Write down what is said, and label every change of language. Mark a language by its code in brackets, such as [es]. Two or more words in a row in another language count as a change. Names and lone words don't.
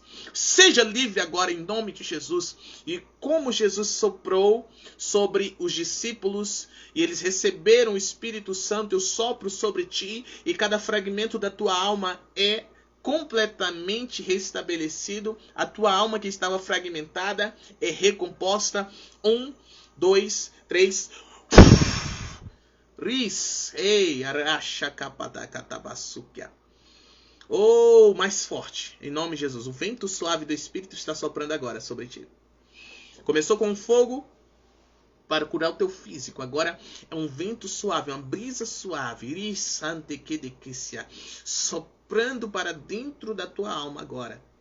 [pt] Seja livre agora em nome de Jesus. E como Jesus soprou sobre os discípulos e eles receberam o Espírito Santo, eu sopro sobre ti e cada fragmento da tua alma é completamente restabelecido. A tua alma que estava fragmentada é recomposta. 1, 2, 3. Ris. Ei, aracha capadacatabaçúquia. Oh, mais forte. Em nome de Jesus. O vento suave do Espírito está soprando agora sobre ti. Começou com fogo para curar o teu físico. Agora é um vento suave, uma brisa suave, soprando para dentro da tua alma agora.